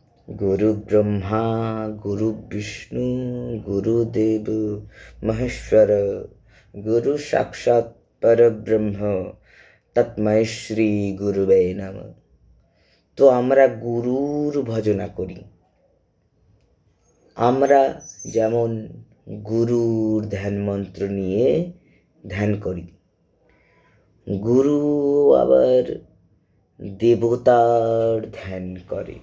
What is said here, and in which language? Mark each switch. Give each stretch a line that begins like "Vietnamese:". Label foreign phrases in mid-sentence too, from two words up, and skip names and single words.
Sanskrit: गुरु ब्रह्मा गुरु विष्णु गुरुदेव महेश्वर गुरु साक्षाৎ परब्रह्म तस्मै শ্রী গুরুবে নমঃ।
Bangla: তো আমরা গুরুর ভজনা করি। আমরা যেমন গুরুর ধ্যান মন্ত্র নিয়ে ধ্যান করি, গুরু আবার দেবতার ধ্যান করে।